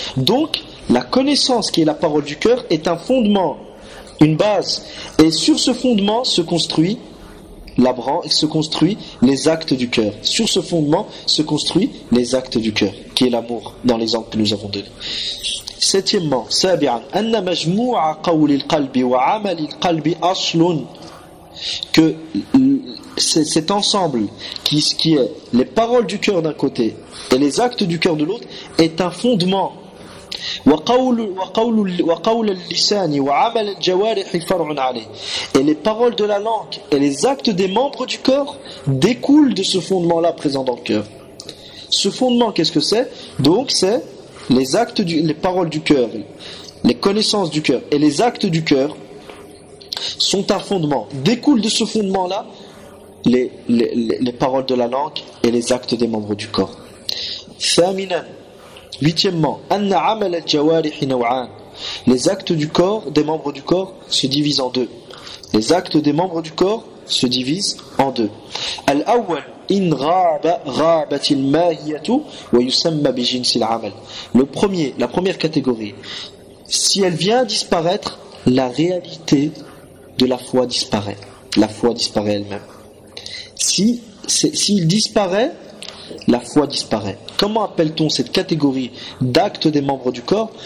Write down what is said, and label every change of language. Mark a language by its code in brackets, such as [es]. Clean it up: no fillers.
[fr] Donc, la connaissance qui est la parole du cœur est un fondement, une base. Et sur ce fondement se construit la branche, se construit les actes du cœur. Sur ce fondement se construit les actes du cœur, qui est l'amour dans l'exemple que nous avons donné. [ar] Septièmement, سابعًا أن مجموع قول القلب وعمل القلب أصل. [fr] Que cet ensemble qui est les paroles du cœur d'un côté et les actes du cœur de l'autre est un fondement. [ar] وقول اللسان وعمل الجوارح فرع عليه. [fr] Et les paroles de la langue et les actes des membres du corps découlent de ce fondement-là présent dans le cœur. Ce fondement, qu'est-ce que c'est? Donc, c'est les actes, les paroles du cœur, les connaissances du cœur et les actes du cœur sont un fondement. Découlent de ce fondement-là les paroles de la langue et les actes des membres du corps. [ar] ثامنا huitièmement أن عمل الجوارح نوعان. [fr] Les actes du corps, des membres du corps, se divisent en deux. Les actes des membres du corps se divisent en deux. [ar] الأول إن غابت الماهية ويسمى بجنس العمل. [fr] Le premier, la première catégorie, si elle vient disparaître, la réalité de la foi disparaît. La foi disparaît elle-même. Si il disparaît, la foi disparaît. Comment appelle-t-on cette catégorie d'actes des membres du corps?